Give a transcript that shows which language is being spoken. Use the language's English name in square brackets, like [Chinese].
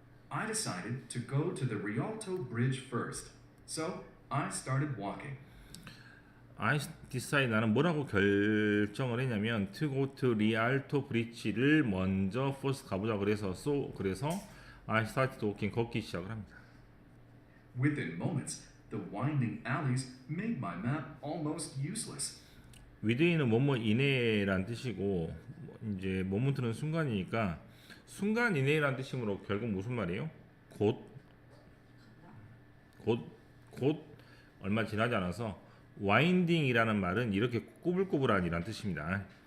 [English] I decided to go to the Rialto Bridge first. So, I started walking. I decide [Korean] 나는 뭐라고 결정을 했냐면 [English] to go to Rialto Bridge [Korean] 를 먼저 first 가보자 그래서 [English] I started walking [Korean] 걷기 시작을 합니다. [English] Within moments, the winding alleys made my map almost useless. [Korean] within은 뭐뭐 이내란 뜻이고 이제 머문트는 순간이니까 순간 이내란 뜻이므로 결국 무슨 말이에요? 곧 얼마 지나지 않아서 와인딩이라는 말은 이렇게 꾸불꾸불한이란 뜻입니다.